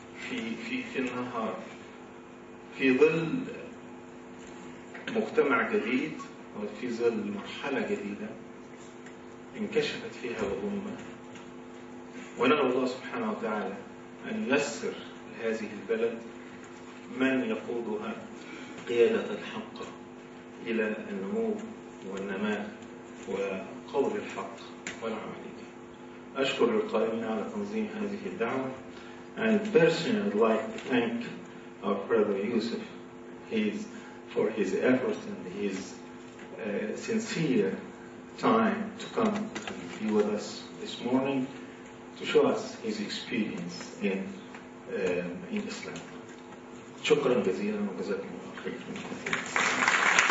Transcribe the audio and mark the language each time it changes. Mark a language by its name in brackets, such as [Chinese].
[Arabic] في النهار في ظل مجتمع جديد وفي ظل مرحلة جديدة انكشفت فيها الأمة، ونرجو الله سبحانه وتعالى أن ييسر لهذه البلد من يقودها قيادة الحق إلى النمو والنماء وقول الحق والعمل. أشكر القائمين على تنظيم هذه الدعوة. [English] And personally, I'd like to thank our brother Yusuf for his effort and his sincere time to come and be with us this morning to show us his experience in Islam. [Arabic] شكرا جزيلا وجزاكم الله خير.